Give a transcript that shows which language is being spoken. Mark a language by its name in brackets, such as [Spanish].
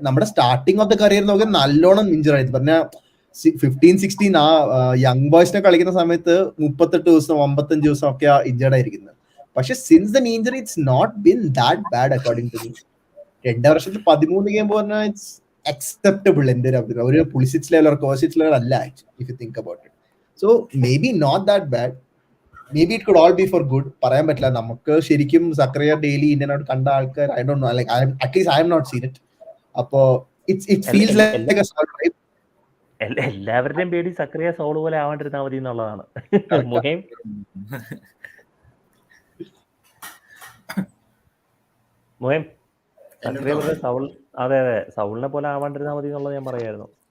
[Malayalam] നമ്മുടെ starting of the career നോക്കിയാൽ നല്ലോണം ഇഞ്ചറി ആയിരുന്നു. പറഞ്ഞ 15-16 ആ യങ് ബോയ്സിനെ കളിക്കുന്ന സമയത്ത് 38 ദിവസം 55 ദിവസം ഒക്കെ ഇഞ്ചേർഡ് ആയിരിക്കുന്നത്. [English] പക്ഷെ since the knee injury it's not been that bad according to me. [Malayalam] 2 വർഷത്തിൽ 13 ഗെയിം പറഞ്ഞാൽ [English] It's acceptable in their ഒരു പുളിസിച്ച് level or കോസിച്ച് ലെവൽ അല്ല if you think about it. So maybe not that bad, maybe it could all be for good. [Malayalam] പറയാൻ പറ്റില്ല. നമുക്ക് ശരിക്കും സക്രിയ daily ഇന്ത്യനോട് കണ്ട ആൾക്കാർ [English] I don't know, like at least I have not seen it. അപ്പോ it feels like a sort of [Malayalam] എല്ലാവരുടെയും പേടി സക്രിയ soul പോലെ ആവാണ്ടിരുന്നാൽ മതി എന്നുള്ളതാണ്. മുഹേം സക്രിയ പോലെ സൗൾ, അതെ സൗളിനെ പോലെ ആവാണ്ടിരുന്നാൽ മതി എന്നുള്ളത് ഞാൻ പറയായിരുന്നു.